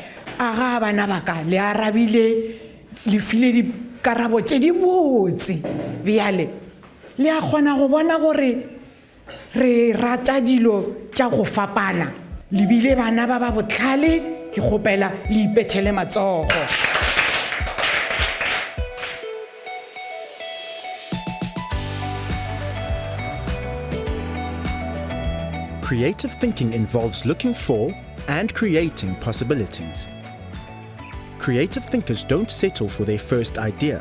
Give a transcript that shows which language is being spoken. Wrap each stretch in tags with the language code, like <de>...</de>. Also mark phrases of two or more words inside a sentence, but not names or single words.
<nso>Aga bana ba ka le arabile le file dikarabo tše di botse. Bjale le a kgona go bona gore re rata dilo tša go fapana. Le bile bana ba ba botlhale, ke kgopela le ipethele matsogo.</nso> <en>Creative thinking involves looking for and creating possibilities. Creative thinkers don't settle for their first idea.</en>